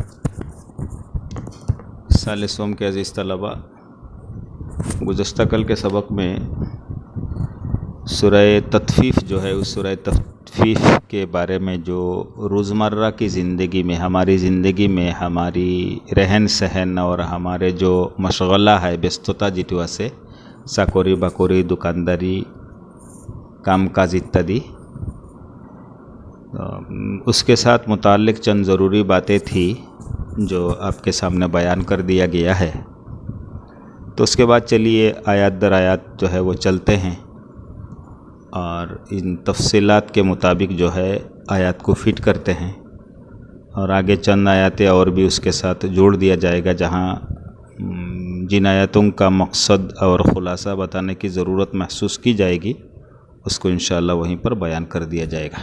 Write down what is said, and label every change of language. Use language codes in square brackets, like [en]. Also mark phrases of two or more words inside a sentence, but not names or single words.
[ur] سال سوم کے عزیز طلباء، گزشتہ کل کے سبق میں سورہ تطفیف جو ہے اس سورہ تطفیف کے بارے میں جو روزمرہ کی زندگی میں ہماری ہماری رہن سہن اور ہمارے جو مشغلہ ہے [as] ব্যস্ততা যেটো আছে চাকৰি বাকৰি [ur] দোকানদারি کام کاج اتیادی، اس کے ساتھ متعلق چند ضروری باتیں تھی جو آپ کے سامنے بیان کر دیا گیا ہے۔ تو اس کے بعد چلیے آیات در آیات جو ہے وہ چلتے ہیں اور ان تفصیلات کے مطابق جو ہے آیات کو فٹ کرتے ہیں، اور آگے چند آیاتیں اور بھی اس کے ساتھ جوڑ دیا جائے گا جہاں جن آیاتوں کا مقصد اور خلاصہ بتانے کی ضرورت محسوس کی جائے گی اس کو انشاءاللہ وہیں پر بیان کر دیا جائے گا۔